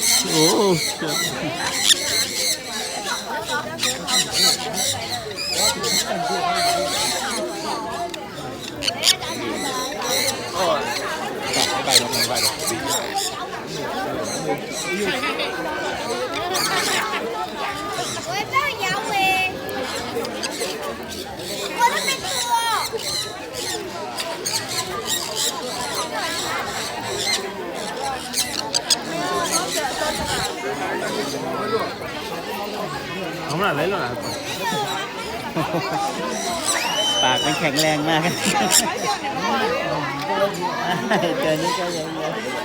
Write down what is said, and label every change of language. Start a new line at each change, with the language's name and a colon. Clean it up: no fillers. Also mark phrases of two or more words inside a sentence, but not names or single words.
Thai: โอ้ไปลงไปลง
Chinese: 我这摇尾，我都没吃哦。
Vietnamese: không là lấy luôn à
Thai: ปากมันแข็งแรงมากเจอนี่ก็ยังเยอะ